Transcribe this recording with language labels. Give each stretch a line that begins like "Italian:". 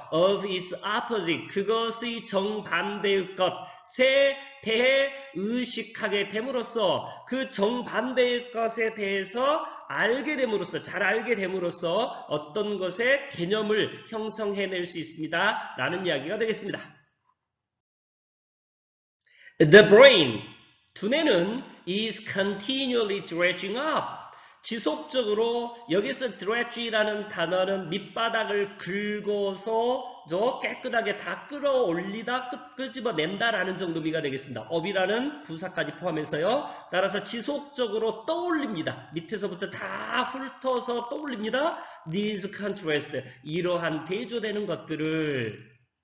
English: Of its opposite,
Korean: 그것의 정반대의 것에 대해 의식하게 됨으로써 그 정반대의 것에 대해서 알게 됨으로써, 잘 알게 됨으로써 어떤 것의 개념을 형성해낼 수 있습니다. 라는 이야기가 되겠습니다.
English: The brain, 두뇌는 is continually dredging up.
Korean: 지속적으로 여기서 dredge라는 단어는 밑바닥을 긁어서 깨끗하게 다 끌어올리다 끄집어낸다라는 정도 의미가 되겠습니다. up이라는 부사까지 포함해서요. 따라서 지속적으로 떠올립니다. 밑에서부터 다 훑어서 떠올립니다.
English: These contrasts,
Korean: 이러한 대조되는 것들을.